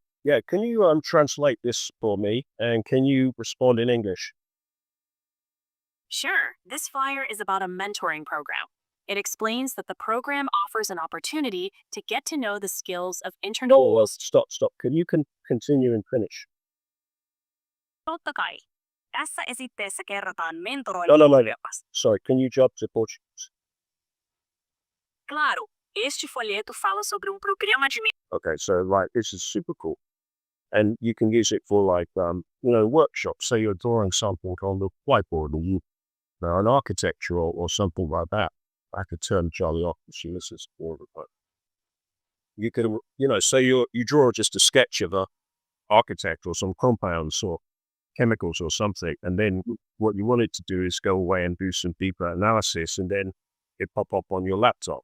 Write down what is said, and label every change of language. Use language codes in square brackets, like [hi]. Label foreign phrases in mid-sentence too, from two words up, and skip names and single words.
[en] Yeah, can you translate this for me, and can you respond in English? Sure, this flyer is about a mentoring program. It explains that the program offers an opportunity to get to know the skills of internal. Oh, well, stop. Can you continue and finish? [fi] Totta kai. Tässä esitteessä kerrotaan [en] No. [fi] mentoroinnin. [en] Sorry, can you jump to Portuguese? [pt] Claro, este folheto fala sobre programa de. [en] Okay, so this is super cool. And you can use it for workshops. Say you're drawing something on the whiteboard, or an architecture or something like that. I could turn Charlie off if she listens to all of it. You could, say you draw just a sketch of a architect or some compounds or chemicals or something, and then what you want it to do is go away and do some deeper analysis, and then it pop up on your laptop.